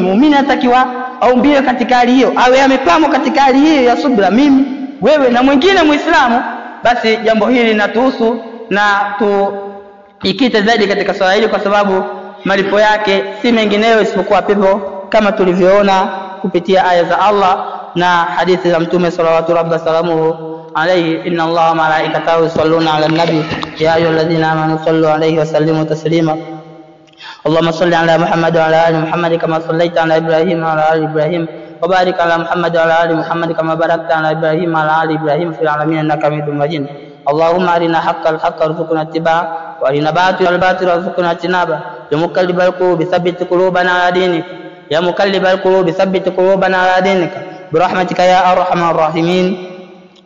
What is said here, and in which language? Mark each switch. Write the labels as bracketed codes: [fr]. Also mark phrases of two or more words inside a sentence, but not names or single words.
[sw] Muumini anatakiwa aumbie katika hali hiyo, awe amepambwa katika hali hiyo ya subra, mimi, wewe na mwingine Muislamu. Basi jambo hili linatuhusu, na tuikite zaidi katika swala hili, kwa sababu malipo yake si mengineyo isipokuwa pepo, kama tulivyoona kupitia aya za Allah na hadithi za Mtume [ar] صلى الله عليه وسلم عليه إن الله وملائكته يصلون على النبي يا أيها الذين آمنوا صلوا عليه وسلموا تسليما اللهم صل على محمد وعلى آل محمد كما صليت على إبراهيم وعلى آل إبراهيم وبارك على محمد وعلى آل محمد كما باركت على إبراهيم وعلى آل إبراهيم في العالمين إنك حميد مجيد اللهم أرنا حق الحق وارزقنا اتباعه وأرنا باطل الباطل وارزقنا اجتنابه بمقلب القلوب ثبت قلوبنا على دينك يا مقلب القلوب ثبت قلوبنا على دينك برحمتك يا أرحم الراحمين.